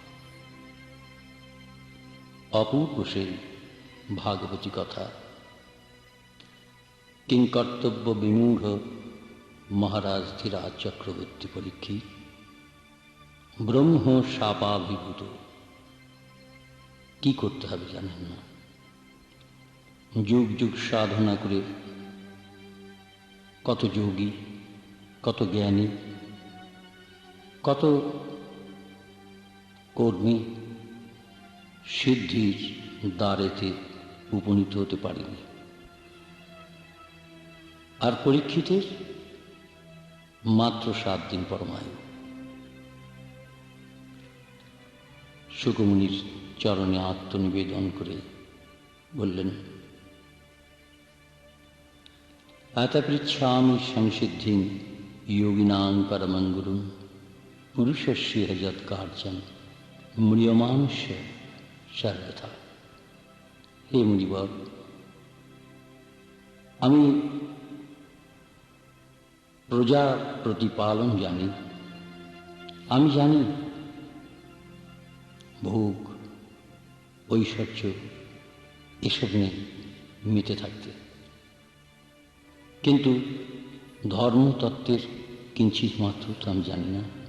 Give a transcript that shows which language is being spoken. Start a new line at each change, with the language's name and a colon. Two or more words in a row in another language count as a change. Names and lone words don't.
Bangla: অপূর্ব সে ভাগবতী কথা কিংকর্তব্য বিমূঢ় মহারাজ ধীরাজ চক্রবর্তী পরীক্ষিত ব্রহ্ম শাপাভিভূত কী করতে হবে জানেন না। যুগ যুগ সাধনা করে কত যোগী কত জ্ঞানী কত কর্মী সিদ্ধির দ্বারেতে উপনীত হতে পারেনি। আর পরীক্ষিতের মাত্র 7 দিন পরমায়ু। শুকমুনির চরণে আত্মনিবেদন করে বললেন
Sanskrit: আতা পৃচ্ছামি সংসিদ্ধিং योगिनां परमं गुरुं पुरुषस्य यत् कार्यं म्रियमाणस्य सर्वथा।
Bangla: হে মুনিবর, আমি প্রজা প্রতিপালন জানি, আমি জানি ভোগ, ঐশ্বর্য এসব নিয়ে মেতে থাকতে, কিন্তু ধর্মতত্ত্বের কিঞ্চিৎ মাত্র তো আমি জানি না।